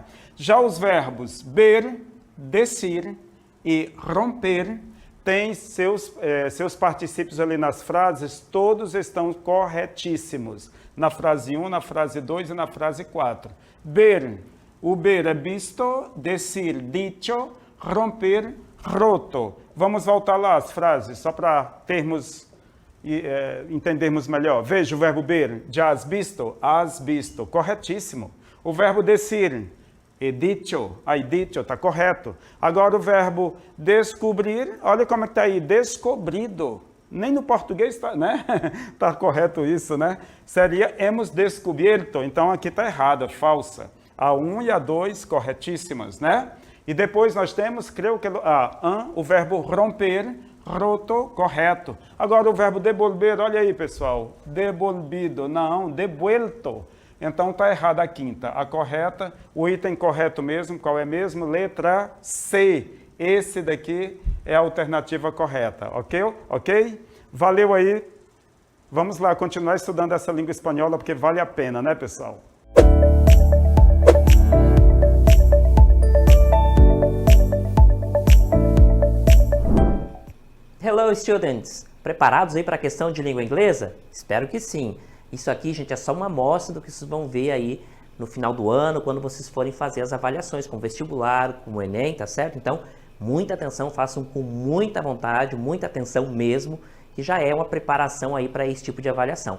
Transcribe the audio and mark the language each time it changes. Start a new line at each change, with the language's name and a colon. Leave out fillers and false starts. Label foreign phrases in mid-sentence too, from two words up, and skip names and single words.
Portuguese: Já os verbos ver, decir e romper têm seus particípios ali nas frases, todos estão corretíssimos. Na frase 1, na frase 2 e na frase 4. Ver, o ver é visto,
Spanish: decir, dicho, romper, roto.
Portuguese: Vamos voltar lá as frases, só para entendermos melhor. Veja o verbo ver, já
Spanish: has visto,
Portuguese: corretíssimo. O verbo decir,
Spanish: he dicho,
Portuguese: está correto. Agora o verbo descobrir, olha como está aí, descobrido. Nem no português está, né? Está correto isso, né? Seria
Spanish: hemos descubierto,
Portuguese: então aqui está errado, falsa. A 1 e a 2 corretíssimas, né? E depois nós temos, creio que o verbo romper, roto, correto. Agora o verbo devolver, olha aí pessoal, devolvido, não, devuelto. Então está errada a quinta. A correta, o item correto mesmo, qual é mesmo? Letra C. Esse daqui é a alternativa correta, ok? Ok? Valeu aí. Vamos lá continuar estudando essa língua espanhola, porque vale a pena, né, pessoal?
English: Hello, students!
Portuguese: Preparados aí para a questão de língua inglesa? Espero que sim. Isso aqui, gente, é só uma amostra do que vocês vão ver aí no final do ano, quando vocês forem fazer as avaliações com o vestibular, com o Enem, tá certo? Então, muita atenção, façam com muita vontade, muita atenção mesmo, que já é uma preparação aí para esse tipo de avaliação.